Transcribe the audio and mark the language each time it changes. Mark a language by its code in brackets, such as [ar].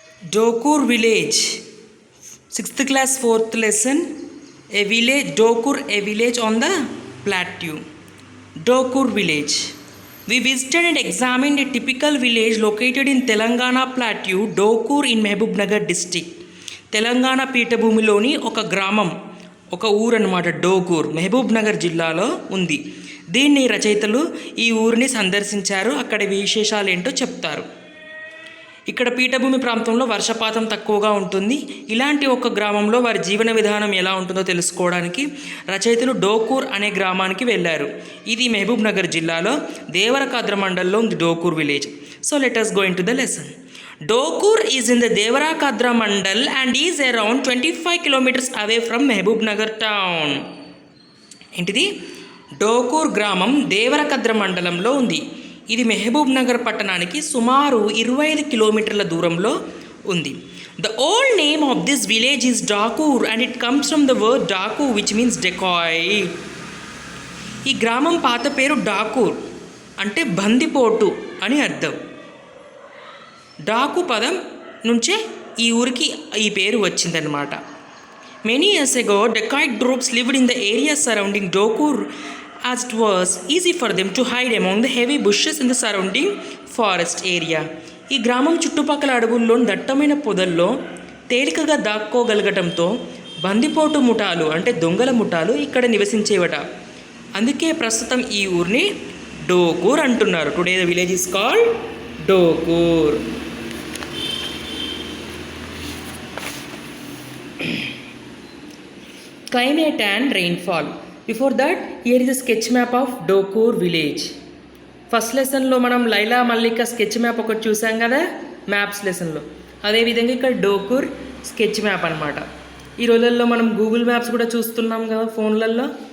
[en] Dokur village, 6th class 4th lesson. A village, Dokur, a village on the plateau. Dokur village. We visited and examined a typical village located in Telangana plateau, Dokur in Mehboob district. [te] Telangana పీఠభూమిలోని ఒక గ్రామం, ఒక ఊరు అన్నమాట. డోకూర్ మహబూబ్ నగర్ జిల్లాలో ఉంది. దీన్ని రచయితలు ఈ ఊరిని సందర్శించారు. అక్కడి విశేషాలు ఏంటో చెప్తారు. ఇక్కడ పీఠభూమి ప్రాంతంలో వర్షపాతం తక్కువగా ఉంటుంది. ఇలాంటి ఒక గ్రామంలో వారి జీవన విధానం ఎలా ఉంటుందో తెలుసుకోవడానికి రచయితలు డోకూర్ అనే గ్రామానికి వెళ్ళారు. ఇది మహబూబ్ నగర్ జిల్లాలో దేవరకాద్ర మండలంలో ఉంది Dokur village. [en] So let us go into the lesson. Dokur is in the Devarakadra Mandal and is around 25 kilometers away from Mehboob Nagar town. [te] ఏంటిది? డోకూర్ గ్రామం దేవరకద్ర మండలంలో ఉంది. ఇది మహబూబ్ నగర్ పట్టణానికి సుమారు 25 కిలోమీటర్ల దూరంలో ఉంది. [en] The old name of this village is Dakur and it comes from the word Daku which means decoy. [te] ఈ గ్రామం పాత పేరు డాకూర్ అంటే బందిపోటు అని అర్థం. డాకు పదం నుంచే ఈ ఊరికి ఈ పేరు వచ్చిందనమాట. [en] Many years ago, dacoit groups lived in the area surrounding Dokur as it was easy for them to hide among the heavy bushes in the surrounding forest area. [te] ఈ గ్రామం చుట్టుపక్కల అడవుల్లోని దట్టమైన పొదల్లో తేలికగా దాక్కోగలగటంతో బందిపోటు ముఠాలు అంటే దొంగల ముఠాలు ఇక్కడ నివసించేవట. అందుకే ప్రస్తుతం ఈ ఊరిని డోకూర్ అంటున్నారు. [en] Today the village is called Dokur. Climate and rainfall. Before that, here is a sketch map of Dokur village. [te] First లెసన్లో మనం లైలా మల్లిక స్కెచ్ మ్యాప్ ఒకటి చూసాం కదా మ్యాప్స్ లెసన్లో. అదేవిధంగా ఇక్కడ డోకూర్ స్కెచ్ మ్యాప్ అనమాట. ఈ రోజుల్లో మనం గూగుల్ మ్యాప్స్ కూడా చూస్తున్నాం కదా ఫోన్లలో.